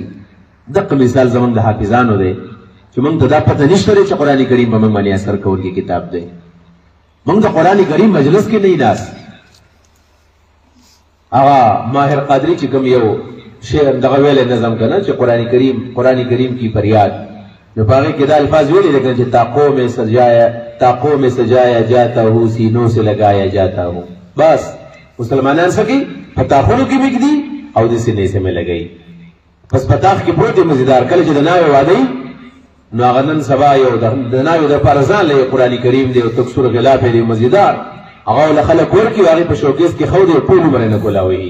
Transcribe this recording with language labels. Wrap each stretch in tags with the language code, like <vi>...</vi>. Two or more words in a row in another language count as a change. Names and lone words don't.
<ps>دغه مثال زمونږ د حافظانو دی چې موږ ته دا پته نشته دی چې قرآن کریم به موږ باندې اثر کوونکی کتاب دی. موږ د قرآن کریم مجلس کې نه ناست. هغه ماهر قادری چې کوم یو شعر دغه ویلی نظم که نه چې قرآن کریم کی فریاد نو په هغې کې دا الفاظ ویلي دی چې</ps> <ur>طاقوں میں سجایا جاتا ہوں سینوں سے لگایا جاتا ہوں.</ur> <ps>بس مسلمانان څه کوي په طاقونو کې میږدي او د سینې سے مې لګوي. پس په طاق کې پروت دی مزیدار کله چې د ناوې واده وي نو هغه نن سبا یو د ناوې دپاره ځان له قرآن کریم دی او تکسور غلاف دی مزیدار هغه له خلک ورکړي او هغې په شوکیس کې ښودي او ټول عمر یې نه کولاوي.</ps>